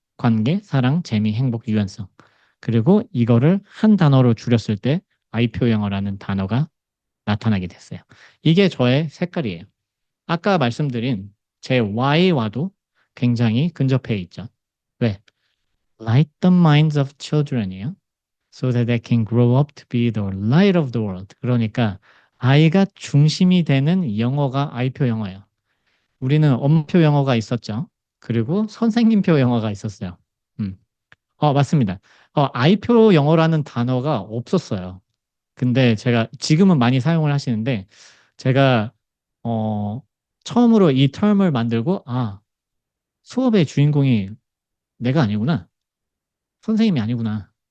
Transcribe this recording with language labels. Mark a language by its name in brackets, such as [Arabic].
[Korean] 관계, 사랑, 재미, 행복, 유연성. 그리고 이거를 한 단어로 줄였을 때 아이표 영어라는 단어가 나타나게 됐어요. 이게 저의 색깔이에요. 아까 말씀드린 제 Y와도 굉장히 근접해 있죠. 왜? [English] Light the minds of children이에요. So that they can grow up to be the light of the world. [Korean] 그러니까 아이가 중심이 되는 영어가 아이표 영어예요. 우리는 엄표 영어가 있었죠. 그리고 선생님표 영어가 있었어요. 맞습니다. 아이표 영어라는 단어가 없었어요. 근데 제가 지금은 많이 사용을 하시는데 제가 처음으로 이 term을 만들고 수업의 주인공이 내가 아니구나. 선생님이 아니구나.